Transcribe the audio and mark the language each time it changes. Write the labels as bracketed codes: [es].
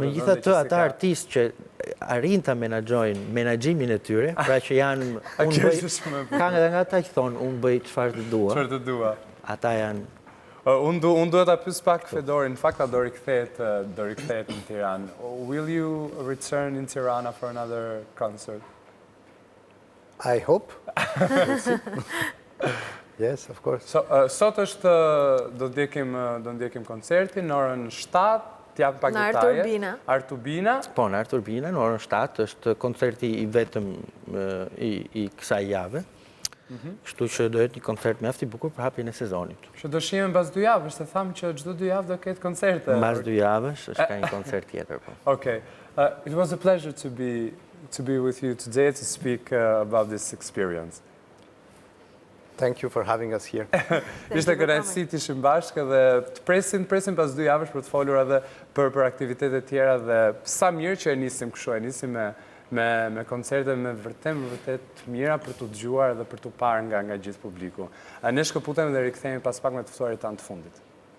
[sq] Megjithatë, ata artistë që arrin ta menaxhojnë menaxhimin e tyre, pra që janë kanë edhe nga ata që thonë unë bëj çfarë të dua. Çfarë të dua. Ata janë. Unë duhet ta pyes pak Fedorin, në fakt do rikthehet në Tiranë. [en] Will you return in Tirana for another concert? I hope. Yes, of course. [sq] Sot është do ndjekim koncertin në orën 7, t'jap pak detaje. Në Artubina. Po, në Artubina në orën 7 është koncerti i vetëm i kësaj jave. Kështu që do jetë një koncert mjaft i bukur për hapjen e sezonit. Që do shihemi mbas 2 javësh, se thamë që çdo 2 javë do ketë koncerte. Mbas 2 javësh është ka një koncert tjetër, po. [en] Okay. It was a pleasure to be to be with you today to speak about this experience. Thank you for having us here. [sq] Ishte kënaqësi të ishim bashkë dhe të presim pas 2 javësh për të folur edhe për aktivitetet tjera dhe sa mirë që e nisim kështu, e nisim me koncerte me vërtet mira për të dëgjuar dhe për të parë nga gjithë publiku. Ne shkëputemi dhe rikthehemi pas pak me të ftuarit tanë të fundit.